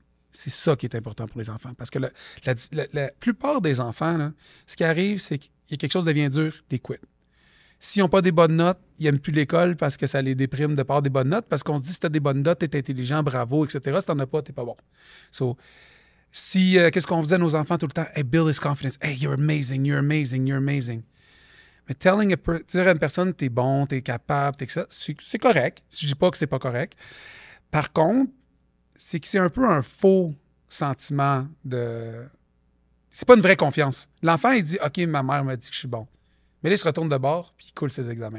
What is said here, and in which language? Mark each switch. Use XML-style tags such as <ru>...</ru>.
<fr>C'est ça qui est important pour les enfants. Parce que la plupart des enfants, là, ce qui arrive, c'est qu'il y a quelque chose qui devient dur, t'es quit. S'ils n'ont pas des bonnes notes, ils n'aiment plus l'école parce que ça les déprime de part des bonnes notes, parce qu'on se dit si tu as des bonnes notes, tu es intelligent, bravo, etc. Si tu n'en as pas, tu n'es pas bon. So, qu'est-ce qu'on faisait à nos enfants tout le temps?</fr> <en>Hey, build his confidence. Hey, you're amazing, you're amazing, you're amazing.</en> <fr>Mais dire à une personne, t'es bon, t'es capable, t'es que ça, c'est correct. Je dis pas que c'est pas correct. Par contre, c'est que c'est un peu un faux sentiment de... C'est pas une vraie confiance. L'enfant, il dit, OK, ma mère m'a dit que je suis bon. Mais là, il se retourne de bord, puis il coule ses examens.</fr>